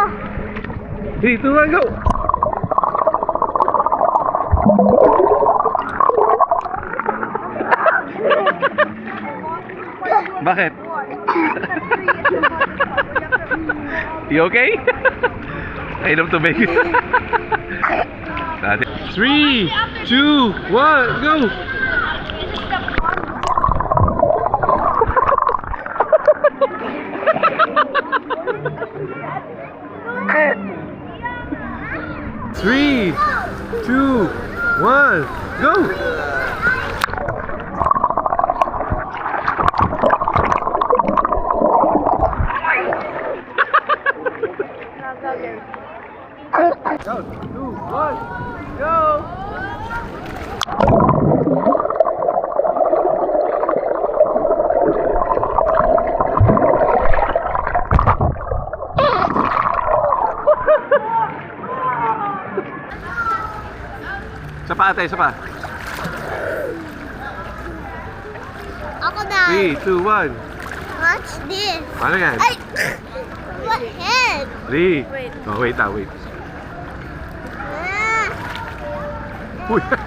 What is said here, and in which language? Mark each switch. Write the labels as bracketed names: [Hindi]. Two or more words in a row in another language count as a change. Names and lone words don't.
[Filipino] 3, 2, 1, go! Bakit? [English] You okay? [Filipino] Kainom tubig. 3, 2, 1, go! [English] Three, 2, 1, go! Go, 2, 1, go! [Filipino] Isa pa ate, isa pa. Ako na. 3, 2, 1. [English] Watch this. [Filipino] Paano yan? Ay! [English] What head? [Filipino] 3. Oh, wait lang, wait. Ah. Uy!